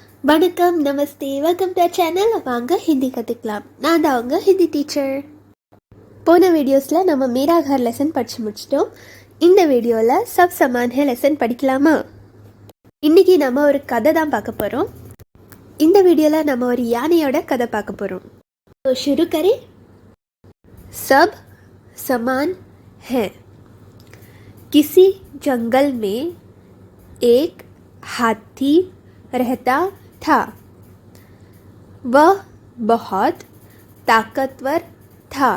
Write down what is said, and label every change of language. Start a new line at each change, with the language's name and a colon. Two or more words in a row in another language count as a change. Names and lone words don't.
Tamil: வணக்கம், நமஸ்தே,
English: welcome to channel.
Tamil: வாங்க ஹிந்தி கற்றுக்கலாம். நான் தான் அவங்க ஹிந்தி டீச்சர். போன வீடியோஸில் நம்ம
Hindi: मेरा घर
Tamil: லெசன் படித்து முடிச்சிட்டோம். இந்த வீடியோவில்
Hindi: सब समान है
Tamil: லெசன் படிக்கலாமா? இன்றைக்கி நம்ம ஒரு கதை தான் பார்க்க போகிறோம். இந்த வீடியோவில் நம்ம ஒரு யானையோட கதை பார்க்க போகிறோம்.
Hindi: तो शुरू करें. सब समान है. किसी जंगल में एक हाथी रहता था. वह बहुत ताकतवर था.